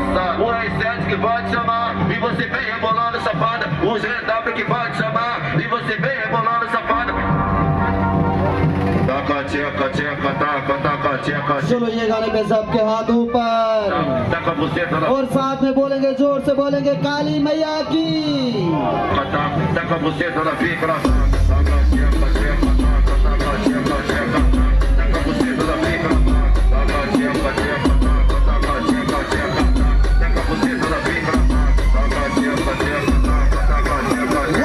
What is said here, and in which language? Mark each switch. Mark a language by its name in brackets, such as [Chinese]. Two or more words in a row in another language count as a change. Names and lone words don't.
[Portuguese] O R7 que vai te chamar e você vem rebolando safada. O GW que vai te chamar e você vem rebolando safada. Taca a tcheca, tcheca, taca, taca, tcheca, [Hindi] चलो ये गाने पे सबके हाथ ऊपर [Portuguese] taca buceta na [Hindi] और साथ में बोलेंगे, जोर से बोलेंगे, काली मैया की। [Portuguese] taca buceta na pica, taca, tcheca, tcheca, taca, taca, tcheca, tcheca, taca buceta na pica, taca, tcheca, tcheca, taca, tcheca, tcheca, taca buceta na pica, taca, tcheca, tcheca, taca, tcheca, tcheca.